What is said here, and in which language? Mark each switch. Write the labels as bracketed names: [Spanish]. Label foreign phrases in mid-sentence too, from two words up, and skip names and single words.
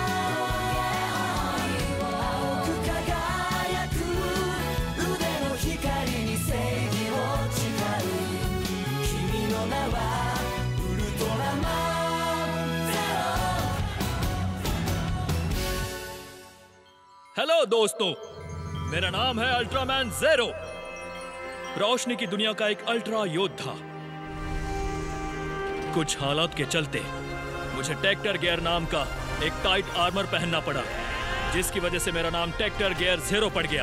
[Japanese] 青く輝く腕の光に正義を誓う。君の名はウルトラマンゼロ。 [Hindi] हेलो दोस्तों, मेरा नाम है अल्ट्रामैन ज़ेरो, रोशनी की दुनिया का एक अल्ट्रा योद्धा। कुछ हालात के चलते मुझे टेक्टर गियर नाम का एक [English] tight armor [Hindi] पहनना पड़ा, जिसकी वजह से मेरा नाम टेक्टर गियर ज़ेरो पड़ गया।